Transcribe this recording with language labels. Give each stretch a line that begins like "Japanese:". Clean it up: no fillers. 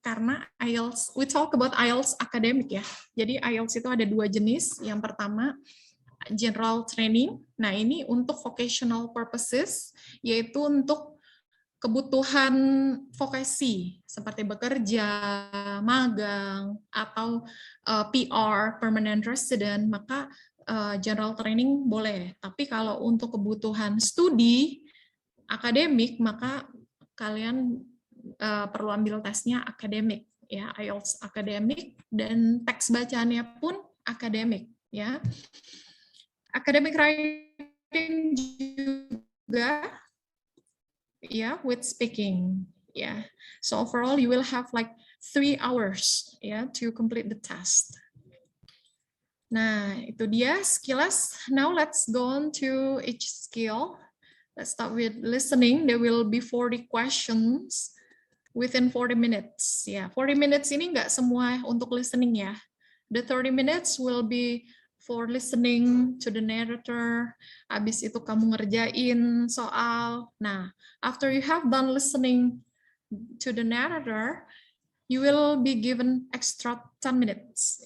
Indonesian: Karena
English: IELTS, we talk about IELTS academic ya.
Indonesian: Jadi IELTS itu ada 2 jenis. Yang pertama general training. Nah, ini untuk
English: vocational purposes,
Indonesian: yaitu untuk kebutuhan vokasi seperti bekerja, magang, atau PR, permanent resident, maka general training boleh. Tapi kalau untuk kebutuhan studi akademik, maka kalian perlu ambil tesnya akademik, ya IELTS akademik, dan teks bacaannya pun akademik, ya.
English: Academic writing
Indonesian: juga,
English: ya, with speaking, ya. So overall you will have like 3 hours, ya, to complete the test.
Indonesian: Nah, itu dia sekilas.
English: Now let's go on to each skill. Let's start with listening. There will be 40 questions within 40 minutes.
Indonesian: Ya,
English: 40 minutes
Indonesian: ini nggak semua untuk listening ya.
English: The 30 minutes will be for listening to the narrator.
Indonesian: Habis itu kamu ngerjain soal.
English: Nah, after you have done listening to the narrator, you will be given extra 10 minutes.